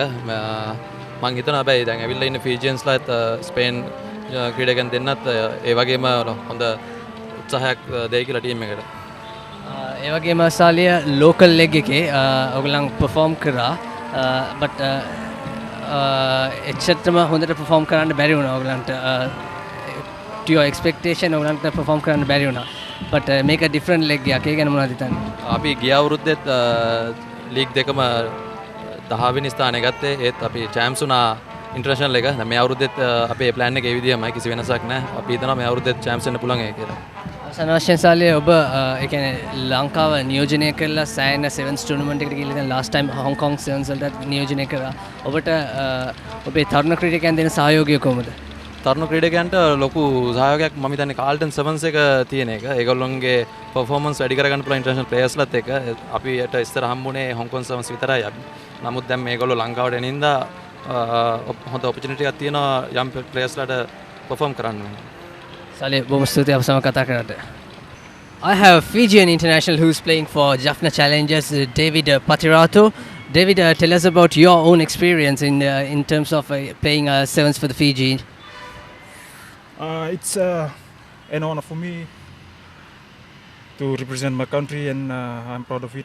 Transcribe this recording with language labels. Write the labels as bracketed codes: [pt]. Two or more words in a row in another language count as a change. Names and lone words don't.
[si] මම හිතනවා හැබැයි දැන් ඇවිල්ලා ඉන්න ෆීජියන්ස්ලාත් ස්පේන් ක්‍රීඩකයන් දෙන්නත් ඒ වගේම හොඳ උත්සාහයක් දෙයි කියලා ටීම් එකට. ඒ වගේම සාලිය [en] local leg [si] එකේ ඔයගොල්ලන් perform කරා. but එච්චරටම හොඳට perform කරන්න බැරි වුණා ඔයගොල්ලන්ට. [en] to your expectation [si] ඔයගොල්ලන්ට perform කරන්න බැරි වුණා. but මේක [en] different leg [si] එකක්. ඒ ගැන මොනවද හිතන්නේ? අපි ගිය අවුරුද්දේත් ලීග් දෙකම 10 වෙනි ස්ථානය ගත්තේ. ඒත් අපි චැම්ප්ස් වුණා ඉන්ටර්නැෂනල් එක. දැන් මේ අවුරුද්දේත් අපේ ප්ලෑන් එක ඒ විදිහමයි. කිසි වෙනසක් නැහැ. අපි හිතනවා මේ අවුරුද්දේත් චැම්ප්ස් වෙන්න පුළුවන් ඒ කියලා. සනවශ්‍යන් සාලිය ඔබ ඒ කියන්නේ ලංකාව නියෝජනය කරලා සෑහෙන [en] 7's tournament [si] එකට ගිහලා දැන් [en] last time [si] Hong Kong 7's වලට නියෝජනය කරා. ඔබට ඔබේ තරුණ ක්‍රීඩකයන් දෙන සහයෝගය කොහොමද? තරුණ ක්‍රීඩකයන්ට ලොකු සහයෝගයක් මම හිතන්නේ Carlton 7's එක තියෙන එක. ඒගොල්ලොන්ගේ performance වැඩි කරගන්න පුළුවන් [en] international players- [si] ලාත් එක්ක. අපිට ඉස්සර හම්බුනේ Hong Kong 7's විතරයි. නමුත් දැන් මේගොල්ලෝ ලංකාවට එනින්දා හොඳ opportunity එකක් තියෙනවා [en] young players- [si] ලාට perform කරන්න. Salia, බොහොම ස්තුතියි අප සමග කතා කරාට. [en] I have Fiji International who's playing for Jaffna Challengers, David Patirato. David, tell us about your own experience in terms of playing sevens for the Fiji. It's an honor for me to represent my country, and I'm proud of it.